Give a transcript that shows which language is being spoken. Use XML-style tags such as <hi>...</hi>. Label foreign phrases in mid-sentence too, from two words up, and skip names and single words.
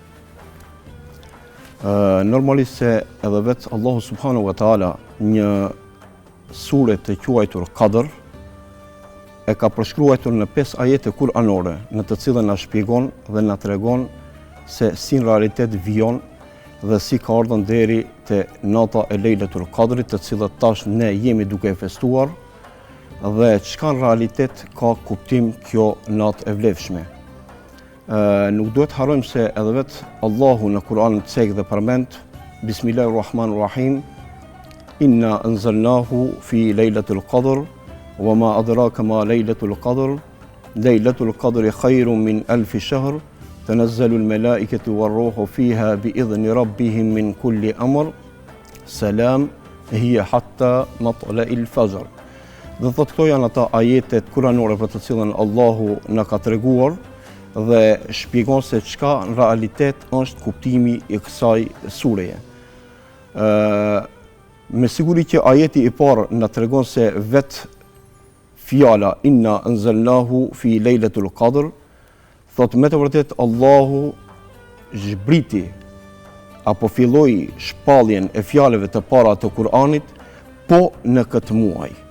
<sq>Normalisht se edhe vetë Allahu</sq> <ar>سبحانه وتعالى</ar> <sq>një sure të quajtur Kadr e ka përshkruar në 5 ajete kuranore, në të cilën na shpjegon dhe na tregon se si në realitet vijon dhe si ka ardhur deri te nata e Lejletul Qadrit, të cilët tash ne jemi duke e festuar, dhe çka në realitet ka kuptim kjo natë e vlefshme. Nuk duhet harrojmë se edhe vetë Allahu në Kur'an cek dhe përmend</sq> <ar>بسم الله الرحمن الرحيم إنا أنزلناه في ليلة القدر وما أدراك ما ليلة القدر ليلة القدر خير من ألف شهر, تنزل الملائكة والروح فيها بإذن ربهم من كل أمر سلام هي حتى مطلع الفجر.</ar> <sq>Dhe thotë këto janë ata ajetet kuranore për të cilën Allahu na ka treguar dhe shpjegon se çka në realitet është kuptimi i kësaj sureje. Me siguri që ajeti i parë na tregon se vetë fjala</sq> <ar>إنا أنزلناه في ليلة القدر,</ar> <sq>thotë me të vërtet Allahu zhbriti apo filloi shpalljen e fjalëve të para të Kur'anit po në këtë muaj.</sq>